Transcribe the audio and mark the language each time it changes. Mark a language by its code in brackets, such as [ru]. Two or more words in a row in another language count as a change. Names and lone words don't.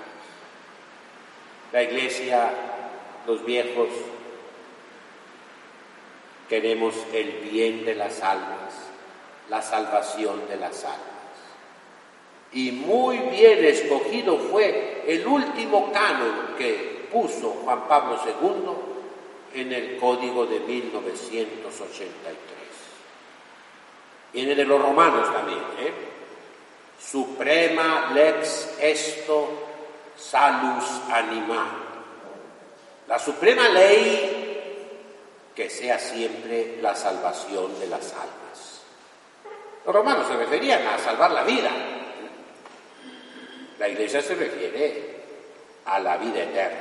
[es] La Iglesia, los viejos, queremos el bien de las almas, la salvación de las almas. Y muy bien escogido fue el último canon que puso Juan Pablo II en el Código de 1983. Viene de los romanos también, [la] Suprema lex esto salus anima. [es] La suprema ley que sea siempre la salvación de las almas. Los romanos se referían a salvar la vida. La Iglesia se refiere a la vida eterna.